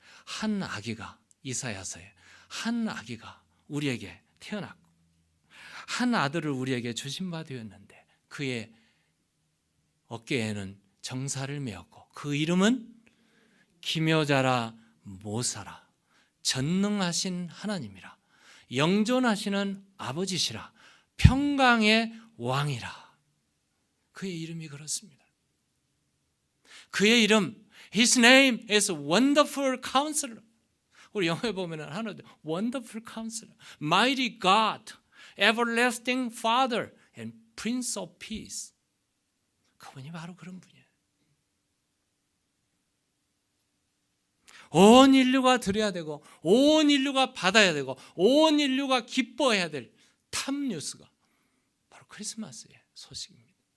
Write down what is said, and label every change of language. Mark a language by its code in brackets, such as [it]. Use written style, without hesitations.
[ko] 한 아기가, 이사야서에 한 아기가 우리에게 태어났고 한 아들을 우리에게 주신 바 되었는데 그의 어깨에는 정사를 메었고 그 이름은 기묘자라 모사라, 전능하신 하나님이라, 영존하시는 아버지시라, 평강의 왕이라. 그의 이름이 그렇습니다. 그의 이름, [en] His name is Wonderful Counselor. [ko] 우리 영어에 보면 하나, [en] Wonderful Counselor, Mighty God, Everlasting Father, and Prince of Peace. [ko] 그분이 바로 그런 분이에요. 온 인류가 들어야 되고 온 인류가 받아야 되고 온 인류가 기뻐해야 될 탑뉴스가 바로 크리스마스의 소식입니다.